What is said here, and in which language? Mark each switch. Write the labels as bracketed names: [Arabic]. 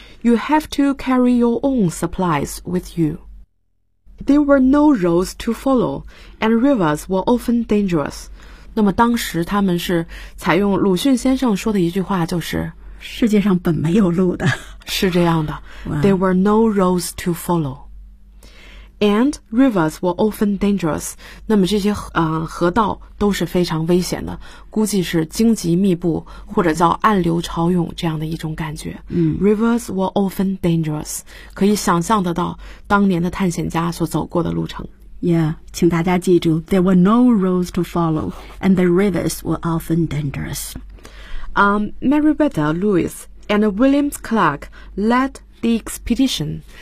[English] You have to carry your own supplies with you. There were no roads to follow and rivers were often dangerous. [Chinese] 那么当时他们是采用鲁迅先生说的一句话，就是世界上本没有路的，是这样的、 [English] wow. There were no roads to followAnd rivers were often dangerous. [Chinese] 那么这些河道都是非常危险的，估计是荆棘密布或者叫暗流潮涌这样的一种感觉。 [English] Rivers were often dangerous. [Chinese] 可以想象得到当年的探险家所走过的路程。 [English] Yeah, [Chinese] 请大家记住 [English] There were no roads to follow and the rivers were often dangerous. Meriwether Lewis and William Clark led the expedition.